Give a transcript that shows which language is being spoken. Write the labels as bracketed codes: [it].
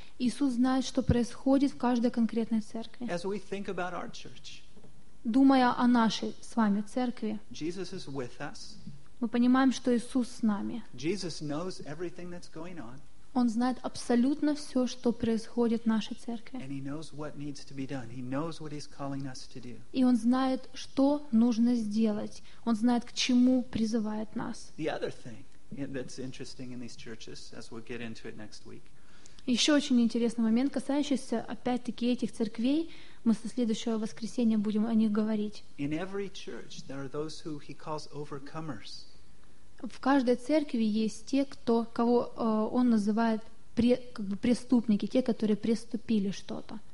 [ru] Иисус знает, что происходит в каждой конкретной церкви. [en] As we think about our church, [ru] думая о нашей с вами церкви, [en] Jesus is with us. [ru] Мы понимаем, что Иисус с нами. [en] Jesus knows everything that's going on. [ru] Он знает абсолютно все, что происходит в нашей церкви. [en] And he knows what needs to be done. He knows what he's calling us to do. [ru] И он знает, что нужно сделать. Он знает, к чему призывает нас. [en] The other thing that's interesting in these churches, as we'll get into it next week. [ru] Еще очень интересный момент, касающийся опять-таки этих церквей, мы со следующего воскресенья будем о них говорить. [en] In every church there are those who he calls overcomers. [ru] В каждой церкви есть те, кто, кого он называет как бы преступники, те, которые преступили что-то.